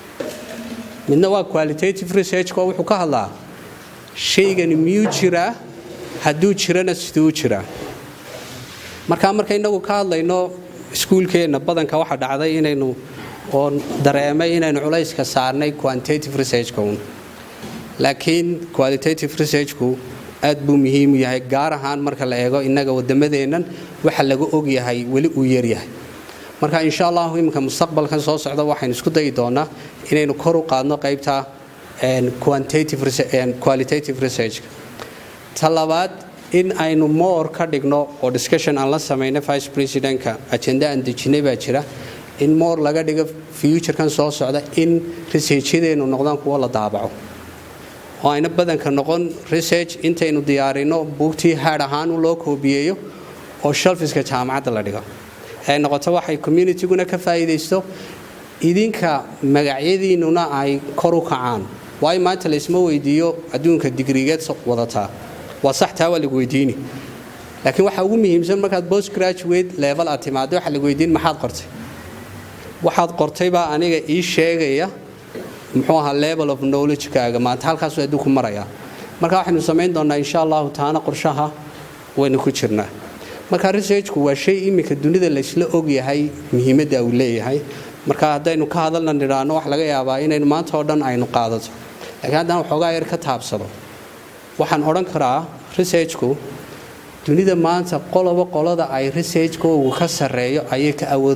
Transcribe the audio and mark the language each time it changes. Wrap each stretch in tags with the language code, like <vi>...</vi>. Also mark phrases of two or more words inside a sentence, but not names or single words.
<so>midna waa</so> <en>qualitative research-ka</en> <so>oo wuxuu ka hadlaa shaygan miyuu jiraa hadduu jirana siduu jiraa marka inagu ka hadlayno iskuulkeena badanka waxa dhacday inaynu oo dareemay inaynu culayska saarnay</so> <en>quantitative research-ka</en> <so>laakiin</so> <en>qualitative research-ku</en> <so>aad buu muhiim u yahay gaar ahaan marka la eego inaga wadamadeenan waxa lagu og yahay wali uu yar yahay marka</so> <ar>إن شاء الله</ar> <so>imka mustaqbalkan soo socda waxaan isku dayi doonaa inaynu kor u qaadno qaybta</so> <en>quantitative research and qualitative research</en> <so>talabaad in aynu more ka dhigno oo discussion aan la sameeyno</so> <en>vice president-ka agenda and</en> <so>dejinay baa jira in more laga dhigo future kan soo socda in research-yadeenu noqdaan kuwa la daabaco oo ayna badanka noqon research intaynu diyaarino buugtii haad ahaan loo koobiyeeyo oo shelfiska jaamacadda la dhigo ay noqoto waxay community-guna ka faa'iideysto idinka magacyadiinuna ay kor u kacaan way maanta la isma weydiiyo adduunka digrigeed wadataa waa sax taa wali weydiini laakiin waxa ugu muhiimsan markaad</so> <en>postgraduate level</en> <so>aad timaado waxa la weydiin waxaad qortay baa aniga ii sheegaya muxuu ahaa</so> <en>level of knowledge</en> <so>kaaga maanta halkaas uu adduunku maraya marka waxaanu sameyn doonaa</so> <ar>إن شاء الله</ar> <so>taana qorshaha waynu ku jirnaa marka researchku waa shay imika dunida la isla og yahay muhiimadda uu leeyahay marka hadaynu ka hadalna niraano wax laga yaabaa inaynu maanta oo dhan aynu qaadato laakiin haddaan waxoogaa yar ka taabsado waxaan oran karaa researchku dunida maanta qolada ay researchkoodu ka sareeyo ayay ka awood</so>